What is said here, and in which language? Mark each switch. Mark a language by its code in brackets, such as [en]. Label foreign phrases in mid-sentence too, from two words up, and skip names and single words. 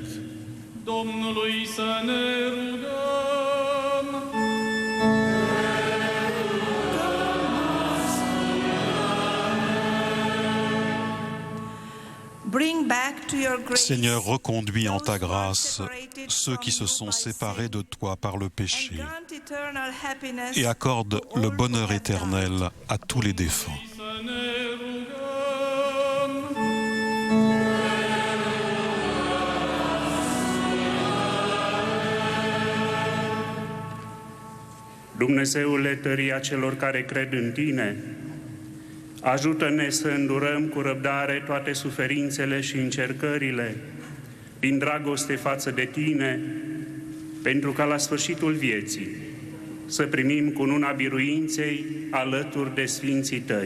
[ro] Domnului să ne rugăm. [fr] Seigneur, reconduis en ta grâce ceux qui se sont séparés de toi par le péché et accorde le bonheur éternel à tous les défunts. [ro] Dumnezeule, tăria celor care cred în Tine, ajută-ne să îndurăm cu răbdare toate suferințele și încercările din dragoste față de Tine, pentru ca la sfârșitul vieții să primim cununa biruinței alături de Sfinții Tăi.